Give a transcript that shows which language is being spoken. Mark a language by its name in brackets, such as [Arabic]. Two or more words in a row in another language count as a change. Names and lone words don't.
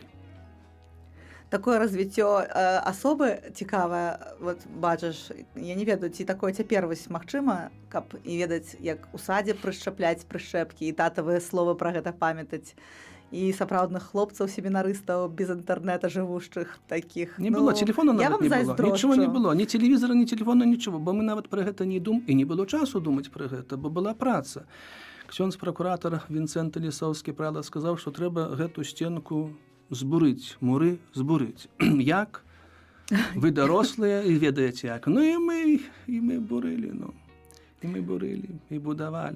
[Belarusian] Такое развіццё асобы цікавае, бачыш, я не ведаю, ці такое цяпер магчыма, каб і ведаць, як у садзе прышчапляць прышчэпкі, і татавыя словы пра гэта памятаць, і сапраўдных хлопцаў, семінарыстаў без інтэрнэта жывушчых такіх. Не было, телефона нават не было, нічого не было, ні телевізора, ні телефона, нічого, бо мы нават пра гэта не думалі, і не было часу думаць пра гэта, бо была праца. Ксёндз-пракуратар Вінцэнт Лісоўскі, правда, сказаў, што трэба гэту сценку збурыць, муры збурыць. Як? Вы дарослыя і ведаеце як. І мы бурылі, і мы бурылі, і будавалі.